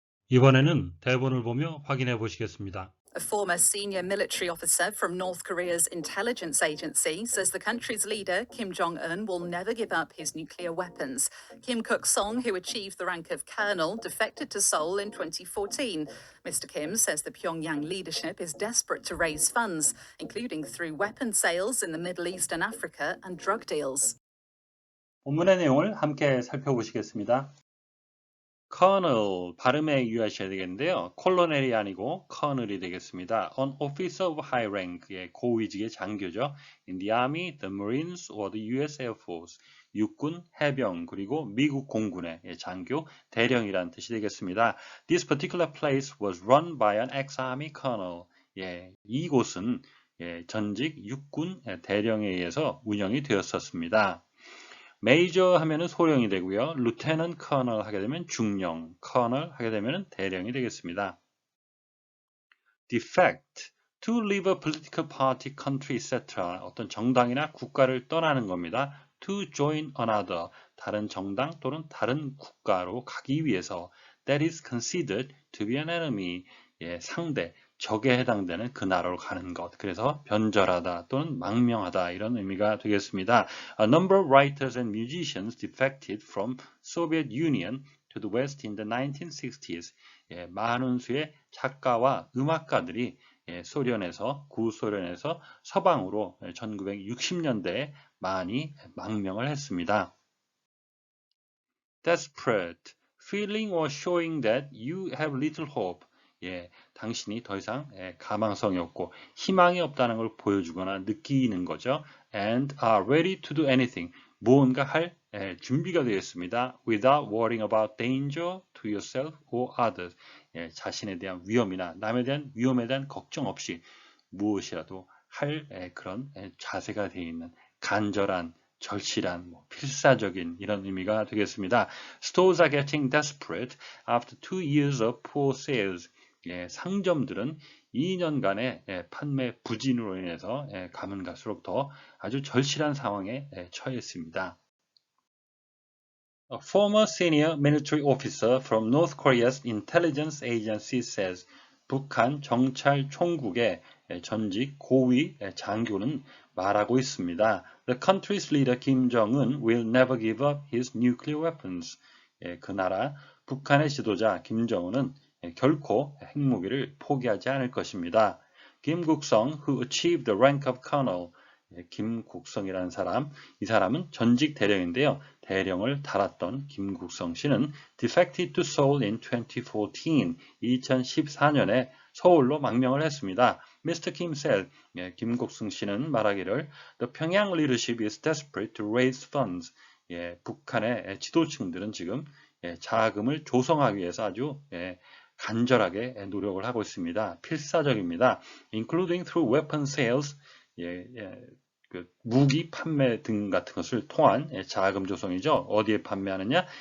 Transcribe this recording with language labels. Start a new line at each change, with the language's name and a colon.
Korean: 이번에는 대본을 보며 확인해 보시겠습니다.
English: A former senior military officer from North Korea's intelligence agency says the country's leader, Kim Jong-un, will never give up his nuclear weapons. Kim Kuk-song, who achieved the rank of colonel, defected to Seoul in 2014. Mr. Kim says the Pyongyang leadership is desperate to raise funds, including through weapon sales in the Middle East and Africa and drug deals.
Korean: 본문의 내용을 함께 살펴보시겠습니다. Colonel 발음에 유의하셔야 되겠는데요. 콜로넬이 아니고 Colonel이 되겠습니다.
English: An officer of high rank의
Korean: 고위직의 장교죠.
English: In the Army, the Marines or the U.S. Air Force.
Korean: 육군, 해병, 그리고 미국 공군의 장교, 대령이란 뜻이 되겠습니다.
English: This particular place was run by an ex-Army colonel.
Korean: 이곳은 전직 육군 대령에 의해서 운영이 되었었습니다. 메이저 하면은 소령이 되고요. 루테넌 커널 하게 되면 중령, 커널 하게 되면 대령이 되겠습니다.
English: Defect, to leave a political party, country, etc.
Korean: 어떤 정당이나 국가를 떠나는 겁니다.
English: To join another,
Korean: 다른 정당 또는 다른 국가로 가기 위해서. That is considered to be an enemy, 상대, 적에 해당되는 그 나라로 가는 것. 그래서 변절하다 또는 망명하다 이런 의미가 되겠습니다.
English: A number of writers and musicians defected from Soviet Union to the West in the 1960s.
Korean: 많은 수의 작가와 음악가들이 소련에서 구소련에서 서방으로 1960년대에 많이 망명을 했습니다.
English: Desperate, feeling or showing that you have little hope.
Korean: 당신이 더 이상 가망성이 없고 희망이 없다는 걸 보여주거나 느끼는 거죠.
English: And are ready to do anything.
Korean: 무언가 할 준비가 되어 있습니다.
English: Without worrying about danger to yourself or others.
Korean: 자신에 대한 위험이나 남에 대한 위험에 대한 걱정 없이 무엇이라도 할 그런 자세가 되어 있는 간절한 절실한, 필사적인 이런 의미가 되겠습니다.
English: Stores are getting desperate after 2 years of poor sales.
Korean: 상점들은 2년간의 판매 부진으로 인해서 가면 갈수록 더 아주 절실한 상황에 처했습니다.
English: A former senior military officer from North Korea's intelligence agency says
Korean: 북한 정찰 총국의 전직 고위 장교는 말하고 있습니다.
English: The country's leader Kim Jong-un will never give up his nuclear weapons.
Korean: 그 나라 북한의 지도자 김정은은 결코 핵무기를 포기하지 않을 것입니다.
English: 김국성, who achieved the rank of colonel,
Korean: 김국성이라는 사람, 이 사람은 전직 대령인데요. 대령을 달았던 김국성 씨는
English: defected to Seoul in 2014,
Korean: 2014년에 서울로 망명을 했습니다.
English: Mr. Kim said,
Korean: 김국성 씨는 말하기를
English: the Pyongyang leadership is desperate to raise funds.
Korean: 북한의 지도층들은 지금 자금을 조성하기 위해서 아주 간절하게 노력을 하고 있습니다. 필사적입니다.
English: Including through weapon sales,
Korean: 그 무기 판매 등 같은 것을 통한 자금 조성이죠. 어디에 판매하느냐?